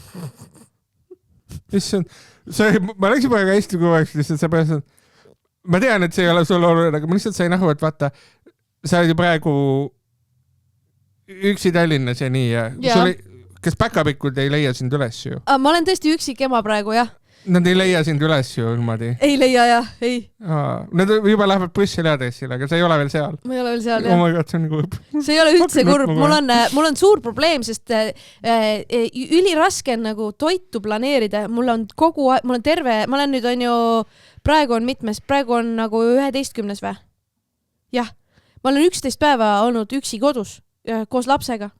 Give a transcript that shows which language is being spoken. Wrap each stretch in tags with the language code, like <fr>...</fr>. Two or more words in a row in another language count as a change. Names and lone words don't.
<et>Ma läksin praegu hästi kuvaks, lihtsalt seepärast, ma tean, et see ei ole sul oluline, aga ma lihtsalt sain aru, et vaata, sa oled ju praegu üksi Tallinnas ja nii ja. Kas päkapikud ei leia sind üles ju? Ma olen tõesti üksik ema praegu, jah. Nad ei leia sind üles ju niimoodi. Ei leia, jah, ei. Nad juba lähevad Brüsseli aadressile, aga sa ei ole veel seal. Ma ei ole veel seal, jah.</et> <en>Oh my God,</en> <et>see on kurb. See ei ole üldse kurb. Mul on suur probleem, sest üliraske on nagu toitu planeerida. Mul on terve, ma olen nüüd on ju, praegu on mitmes, praegu on nagu 11. või? Jah, ma olen 11 päeva olnud üksi kodus koos lapsega.</et>